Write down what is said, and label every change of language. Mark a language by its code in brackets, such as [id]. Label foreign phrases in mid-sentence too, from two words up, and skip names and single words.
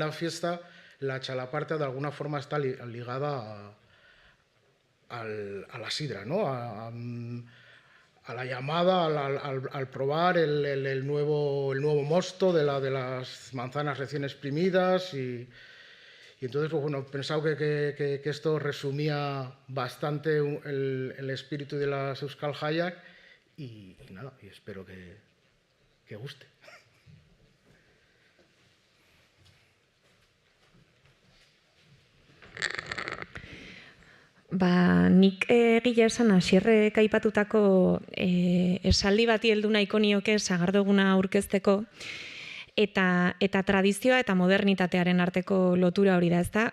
[es] la fiesta, la txalaparta de alguna forma está ligada a la sidra, a la llamada, al probar el nuevo mosto de las manzanas recién exprimidas, y entonces he pensado que esto resumía bastante el espíritu de las Euskal Jaiak, y nada, y espero que guste. [eu] Nik egia esan hasierrek aipatutako esaldi bati heldu nahiko nioke Sagardo Eguna aurkezteko, eta tradizioa eta modernitatearen arteko lotura hori da, ezta?